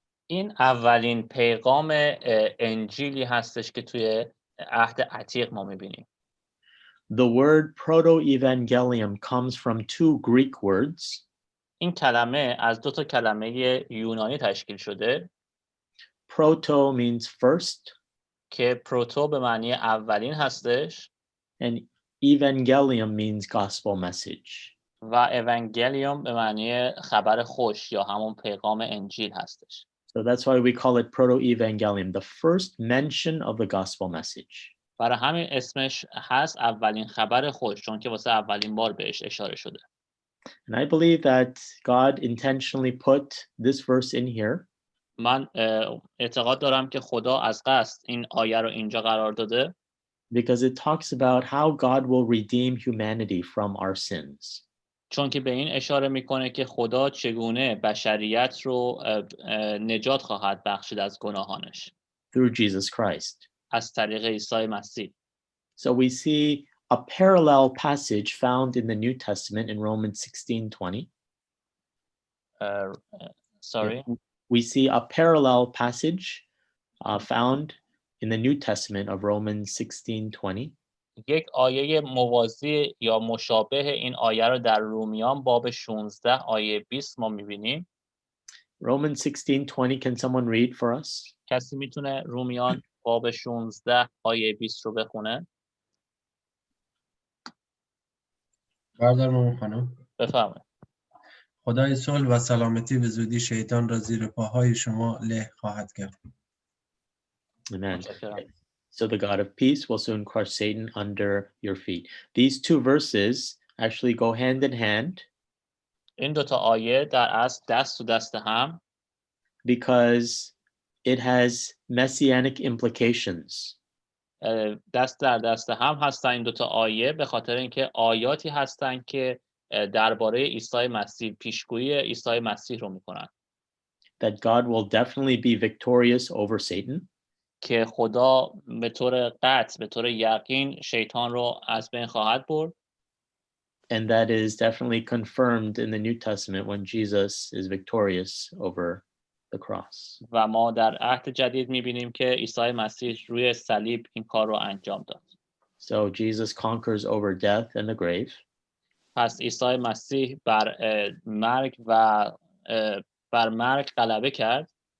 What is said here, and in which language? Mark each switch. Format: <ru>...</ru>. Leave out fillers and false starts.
<fa>این اولین پیغام انجیلی هستش که توی عهد عتیق ما میبینیم.</fa> <en>The word proto-evangelium comes from two Greek words.</en> <fa>این کلمه از دو تا کلمه یونانی تشکیل شده.</fa> <en>Proto means first.</en> <fa>که پروتو به معنی اولین هستش.</fa> <en>And evangelium means gospel message.</en> <fa>و evangelium به معنی خبر خوش یا همون پیغام انجیل هستش.</fa> <en>So that's why we call it proto-evangelium, the first mention of the gospel message.</en> <fa>برای همین اسمش هست اولین خبر خوش، چون که واسه اولین بار بهش اشاره شده.</fa> <en>And I believe that God intentionally put this verse in here.</en> <fa>من اعتقاد دارم که خدا از قصد این آیه رو اینجا قرار داده.</fa> <en>Because it talks about how God will redeem humanity from our sins.</en> <fa>چون که به این اشاره میکنه که خدا چگونه بشریت رو نجات خواهد بخشید از گناهانش.</fa> <en>Through Jesus Christ.</en> <fa>از طریق عیسی مسیح.</fa> <en>So we see a parallel passage found in the New Testament in Romans 16:20. Sorry. We see a parallel passage found in the New Testament of Romans 16:20.</en> <fa>یک آیه موازی یا مشابه این آیه رو در رومیان باب 16 آیه 20 ما می‌بینیم.</fa> <en>Romans 16:20, can someone read for us?</en> <fa>کسی میتونه رومیان باب 16 آیه 20 رو بخونه؟ بردارم خانم. بفرمایید. خدای صلح و سلامتی به زودی شیطان را زیر پاهای شما له خواهد کرد.</fa> <en>Amen.</en> <fa>متشکرم.</fa> <en>So the God of peace will soon crush Satan under your feet. These two verses actually go hand in hand</en> <fa>این دوتا آیه در اصل دست تو دست هم</fa> <en>because it has messianic implications.</en> <fa>دست در دست هم هستن این دوتا آیه به خاطر اینکه آیاتی هستن که درباره عیسی مسیح پیشگویی عیسی مسیح رو میکنن.</fa> <en>That God will definitely be victorious over Satan.</en> <fa>که خدا به طور قطع به طور یقین شیطان رو از بین خواهد برد.</fa> <en>And that is definitely confirmed in the New Testament when Jesus is victorious over the cross.</en> <fa>و ما در عهد جدید می‌بینیم که عیسی مسیح روی صلیب این کار رو انجام داد.</fa> <en>So Jesus conquers over death and the grave.</en> <fa>پس عیسی مسیح بر مرگ غلبه کرد.</fa>